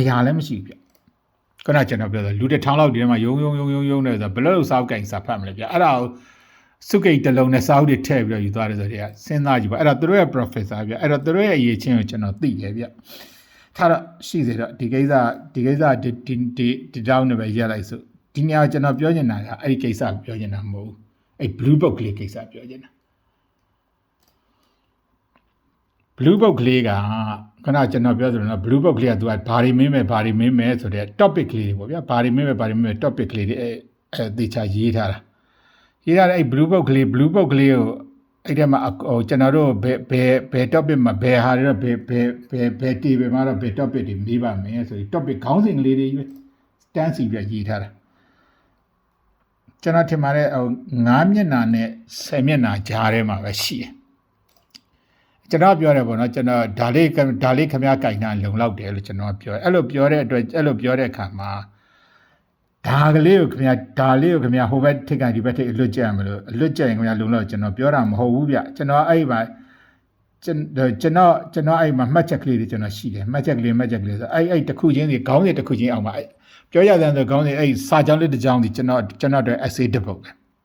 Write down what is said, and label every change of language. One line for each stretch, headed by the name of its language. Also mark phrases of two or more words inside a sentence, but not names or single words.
Burmese: ရာလည်းမရှိဘူးဗျခုနကျွန်တော်ပြောတယ်လူတစ်ထောင်လောက်ဒီထဲမှာယုံနေဆိုတော့ဘယ်လိုစာအုပ်ကင်စာဖတ်မလဲဗျအဲ့ဒါကိုစုကိတ်တစ်လုံးနဲ့စာအုပ်တွေထည့်ပြီးတော့ယူသွားတယ်ဆိုတော့စဉ်းစားကြည့်ပါအဲ့တော့သူတို့ရဲ့ professor ဗျအဲ့တော့သူတို့ရဲ့အရေးချင်းကိုကျွန်တော်သိတယ်ဗျထားတော့ရှိစေတော့ဒီကိစ္စဒီတောင်းနေပဲရက်လိုက်ဆိုဒီနေရာကျွန်တော်ပြောချင်တာကအဲ့ဒီကိစ္စပြောချင်တာမဟုတ်ဘူးအဲ့
English: blue book
Burmese: ကလေးကိစ္စပြောချင်တာ
English: blue book
Burmese: ကလေးကခုနကျွန်တော်ပြောသလိုနော်
English: blue book
Burmese: ကလေးကသူကဘာတွေမင်းမယ်ဆိုတဲ့ topic ကလေးတွေပေါ့ဗျာဘာတွေမင်းမယ် topic ကလေးတွေအဲသေချာရေးထားတာအဲ့
English: blue book
Burmese: ကလေးကိုအဲ့ထဲမှာကျွန်တော် တို့ဘယ် topic မှာဘယ်ဟာတွေတော့ဘယ် table မှာတော့ဘယ် topic တွေမေးပါမယ်ဆိုပြီး topic ခေါင်းစဉ်ကလေးတွေတန်းစီပြရေးထားတာကျွန်တော်ထင်ပါတယ်9မျက် နှာနဲ့10မျက်နှာကြားထဲမှာပဲရှိတယ်ကျွန်တော်ပြောတယ်ပေါ့နော်ကျွန်တော်ဒါလေးခမရကြိုင်တာလုံလောက်တယ်လို့ကျွန်တော်ပြောအဲ့လိုပြောတဲ့အတွက်အဲ့လိုပြောတဲ့အခါမှာဒါလေးကိုခမရဟိုဘက်ထိပ်ကဒီဘက်ထိပ်အလွတ်ကျက်မလို့အလွတ်ကျက်ရင်ခမရလုံလောက်ကျွန်တော်ပြောတာမဟုတ်ဘူးဗျကျွန်တော်အဲ့မှာကျွန်တော်အဲ့မှာမှတ်ချက်ကလေးတွေကျွန်တော်ရှိတယ်မှတ်ချက်ကလေးဆိုအဲ့တစ်ခုချင်းစီခေါင်းစဉ်တစ်ခုချင်းအောင်ပါပြောရတဲ့ဆိုခေါင်းစဉ်အဲ့စာကြောင်းလေးတစ်ကြောင်းစီကျွန်တော်တို့ essay တစ်ပုဒ်ပဲ